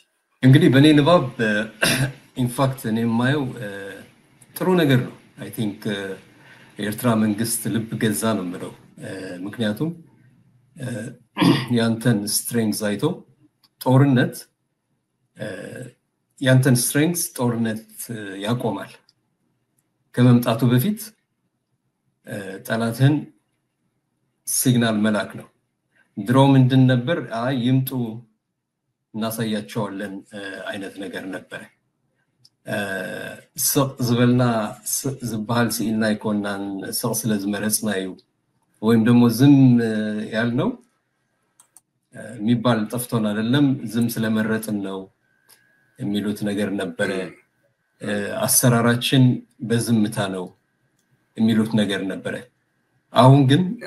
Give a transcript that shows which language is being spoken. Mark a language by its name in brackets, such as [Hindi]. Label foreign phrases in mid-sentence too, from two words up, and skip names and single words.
[Amharic] እንግዲህ በኔ ንባብ [English] in fact [Amharic] እኔ የማየው ጥሩ ነገር ነው። [English] I think [Amharic] የኤርትራ መንግስት ልብ ገዛ ነው የምለው። ምክንያቱም ያንተን ስትሬንግዝ አይቶ ጦርነት ያንተን ስትሬንግዝ ጦርነት ያቆማል። ከመምጣቱ በፊት ጠላትን ሲግናል መላክ ነው። ድሮ ምንድን ነበር? ይምጡ እናሳያቸዋለን አይነት ነገር ነበር። [Tigrinya] ስቅ ዝበልና ዝበሃል ሲኢልና ይኮናን ስቅ ስለዝመረጽና እዩ [Amharic] ወይም ደግሞ ዝም ያልነው የሚባል ጠፍቶን አይደለም፣ ዝም ስለመረጥን ነው የሚሉት ነገር ነበረ። አሰራራችን በዝምታ ነው የሚሉት ነገር ነበረ። አሁን ግን